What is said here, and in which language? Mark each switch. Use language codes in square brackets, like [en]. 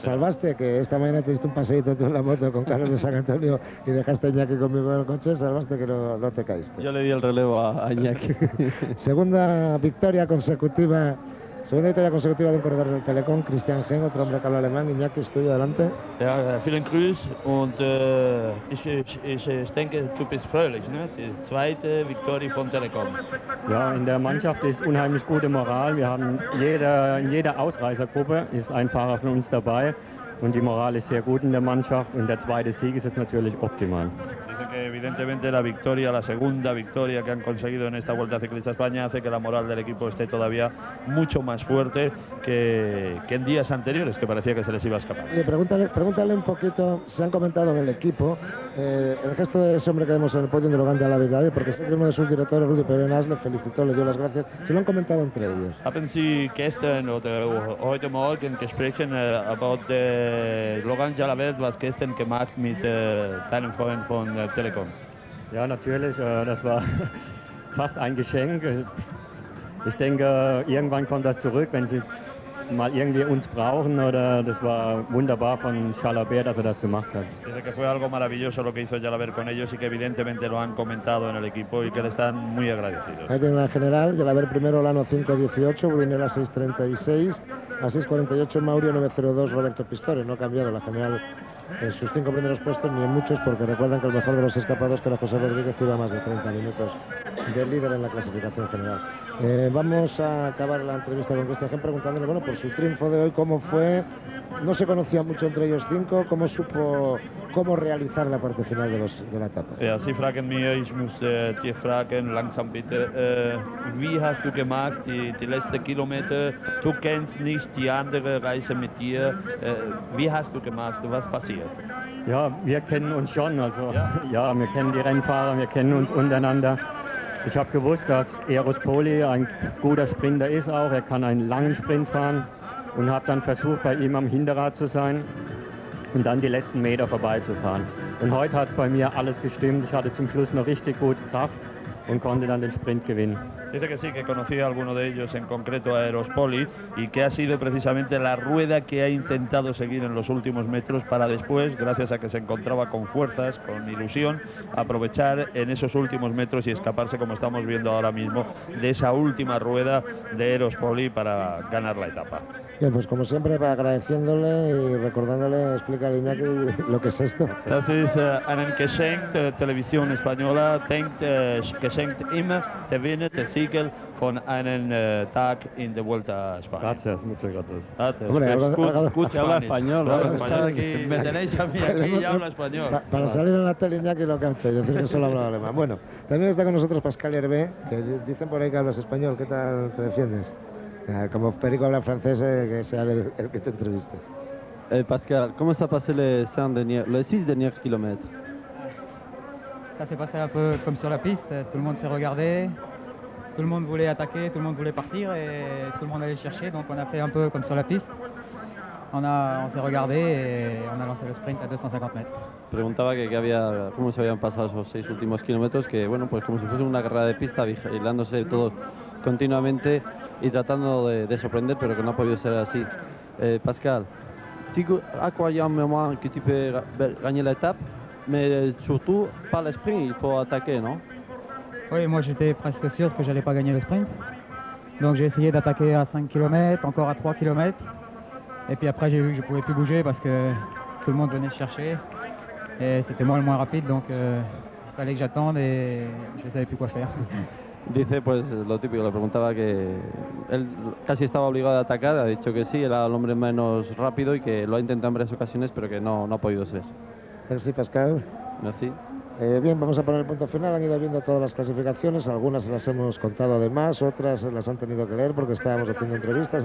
[es] Salvaste, que esta mañana te diste un paseíto tú en la moto con Carlos de San Antonio y dejaste a Iñaki conmigo en el coche, salvaste que no te caíste. Yo le di el relevo a Iñaki. Segunda victoria consecutiva de un corredor del Telecom, Christian Heinz, otro hombre que habla alemán. Iñaki, estoy adelante. [de] Ja, vielen Grüß und ich denke, du bist fröhlich, ne? Die zweite Victorie von Telecom. Ja, in der Mannschaft ist unheimlich gute Moral. Wir haben in jeder Ausreißergruppe ist ein Fahrer von uns dabei und die Moral ist sehr gut in der Mannschaft und der zweite Sieg ist jetzt natürlich optimal. [es] Dice que evidentemente la victoria, la segunda victoria que han conseguido en esta Vuelta Ciclista a España hace que la moral del equipo esté todavía mucho más fuerte que en días anteriores, que parecía que se les iba a escapar. Pregúntale un poquito, se han comentado en el equipo, el gesto de ese hombre que vemos en el podio de Logan Jalaber, porque sé que uno de sus directores, Rudy Perenas, le felicitó, le dio las gracias. Se lo han comentado entre ellos. [de] Haben Sie gestern oder heute Morgen gesprochen about Logan Jalaber, was gestern gemacht mit deinem Freund von Telecom? Ja, natürlich, das war fast ein Geschenk. Ich denke, irgendwann kommt das zurück, wenn sie mal irgendwie uns brauchen, oder das war wunderbar von Jalaber, dass das gemacht hat. [es] Dice que fue algo maravilloso lo que hizo Jalaber con ellos y que evidentemente lo han comentado en el equipo y que le están muy agradecidos. Ahí tienen la general, Jalaber primero, Lano 5.18, Brunella 6.36, a 6.48 Mauri, 9.02 Roberto Pistore. No ha cambiado la general en sus 5 primeros puestos ni en muchos, porque recuerdan que el mejor de los escapados, que era José Rodríguez, iba más de 30 minutos de líder en la clasificación general. Vamos a acabar la entrevista con Christian Heinz preguntándole, bueno, por su triunfo de hoy, cómo fue. No se conocía mucho entre ellos 5, cómo supo realizar la parte final de la etapa. [de] Ja, Sie fragen mir, ich muss dir fragen, langsam bitte, wie hast du gemacht die letzten Kilometer? Du kennst nicht die andere Reise mit dir. Wie hast du gemacht? Was passiert? Ja, wir kennen uns schon, also ja, wir kennen die Rennfahrer, wir kennen uns untereinander. Ich habe gewusst, dass Eros Poli ein guter Sprinter ist auch, er kann einen langen Sprint fahren und habe dann versucht, bei ihm am Hinterrad zu sein und dann die letzten Meter vorbeizufahren. Und heute hat bei mir alles gestimmt. Ich hatte zum Schluss noch richtig gut Kraft und konnte dann den Sprint gewinnen. [es] Dice que sí, que conocía a alguno de ellos, en concreto a Erospoli, y que ha sido precisamente la rueda que ha intentado seguir en los últimos metros para después, gracias a que se encontraba con fuerzas, con ilusión, aprovechar en esos últimos metros y escaparse, como estamos viendo ahora mismo, de esa última rueda de Erospoli para ganar la etapa. Bien, pues como siempre, agradeciéndole y recordándole, explica a Iñaki lo que es esto. [de] Das ist einen Geschenk der Television Española, geschenkt immer der Winner, der Siegel von einem Tag in der Vuelta a España. [es] Gracias, muchas gracias. Hombre, Gut, que habla español. Me tenéis a mí aquí y habla español. Para salir en la tele, Iñaki lo que ha hecho, y decir que solo habla alemán. Bueno, también está con nosotros Pascal Hervé, que dicen por ahí que hablas español. ¿Qué tal te defiendes? Como Perico habla francés, que sea el que te entreviste. [fr] Pascal, comment ça passait les 6 derniers kilomètres? Ça s'est passé un peu comme sur la piste, tout le monde s'est regardé, tout le monde voulait attaquer, tout le monde voulait partir et tout le monde allait chercher, donc on a fait un peu comme sur la piste. On s'est regardé et on a lancé le sprint à 250 mètres. [es] Preguntaba cómo se habían pasado esos 6 últimos kilómetros, que bueno, pues como si fuese una carrera de pista, vigilándose todos continuamente y tratando de sorprender, pero que no ha podido ser así. [fr] Pascal, tu as croyé un moment que tu peux gagner l'étape, mais surtout pas le sprint, il faut attaquer, non? Oui, moi j'étais presque sûr que j'allais pas gagner le sprint. Donc j'ai essayé d'attaquer à 5 km, encore à 3 km. Et puis après j'ai vu que je pouvais plus bouger parce que tout le monde venait se chercher. Et c'était moi le moins rapide, donc il fallait que j'attende et je ne savais plus quoi faire. [es] Dice, pues lo típico, le preguntaba que él casi estaba obligado a atacar, ha dicho que sí, era el hombre menos rápido y que lo ha intentado en varias ocasiones, pero que no ha podido ser. [fr] Merci, Pascal. Merci. [es] Bien, vamos a poner el punto final. Han ido viendo todas las clasificaciones, algunas se las hemos contado además, otras las han tenido que leer porque estábamos haciendo entrevistas.